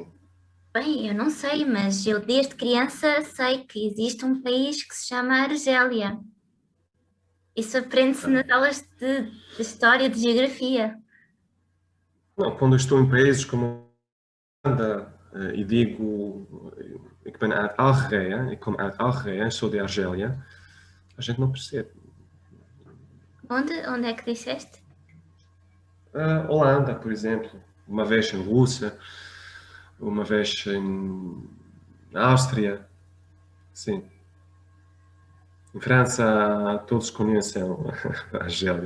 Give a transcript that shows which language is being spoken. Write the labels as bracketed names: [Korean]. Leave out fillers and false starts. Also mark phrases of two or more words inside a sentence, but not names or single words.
[Portuguese] Bem, eu não sei, mas eu desde criança sei que existe um país que se chama Argélia. Isso aprende-se nas aulas de História, de Geografia. Não, quando estou em países como a Holanda e digo [Dutch] ik ben uit Algerije, ik kom uit Algerije, [Portuguese] sou de Argélia, a gente não percebe. Onde é que disseste? Holanda, por exemplo, uma vez em Rússia, uma vez na Áustria, sim. Em França, todos conhecem a Argélia.